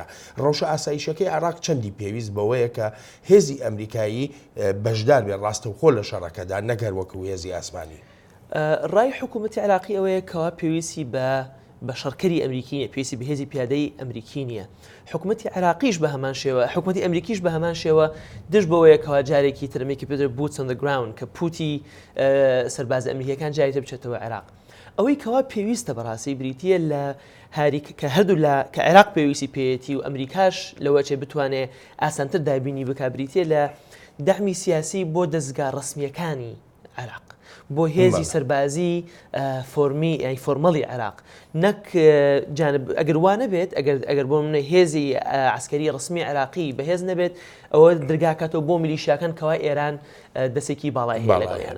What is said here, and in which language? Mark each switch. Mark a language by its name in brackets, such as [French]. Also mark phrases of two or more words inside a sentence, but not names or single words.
[Central Kurdish] ڕەوشە ئاسایشەکەی عێراق چەندی پێویست بەوەیە کە هێزی ئەمریکایی بەشدار بێت ڕاستەوخۆ لە شەڕەکەدا نەگەر وەکو هێزی ئاسمانی. ڕای حکوومەتی عێراقی ئەوەیە کەوا پێویستی بە شەڕکەری ئەمریکی نیە، پێویستی بە هێزی پیادەی ئەمریکی نییە. حکوومەتی عێراقیش بە هەمان شێوە، حکوومەتی ئەمریکیش بە هەمان شێوە دژ بەوەیە کەوا جارێکی ترمێکی پێدر [English] boots on the ground [Central Kurdish] کە پوتی سەرباز ئەمریکیەکان جاریتە بچێتەوە عێراق. ئەوەی کەوا پێویستە بەڕاستی بریتیە لە کە هەردوو کە عێراق پێویستی پێیەتی و ئەمریکاش لەوەچێ بتوانێت ئاسانتر دابینی بک بریتیە لە دەعمی سیاسی بۆ دەستگا ڕسمیەکانی عێراق، بۆ هێزی سەربازی فۆرمەڵی عێراق، نەک ئەگەر وانە بێت ئەگەر بۆ منە هێزی عسکەری ڕسمی عێراقی بەهێز نەبێت ئەوە دەرگاکاتەوە بۆ میلیشیاکان کەوا ئێران دەسێکی باڵای هەیە لەگەڵیانە.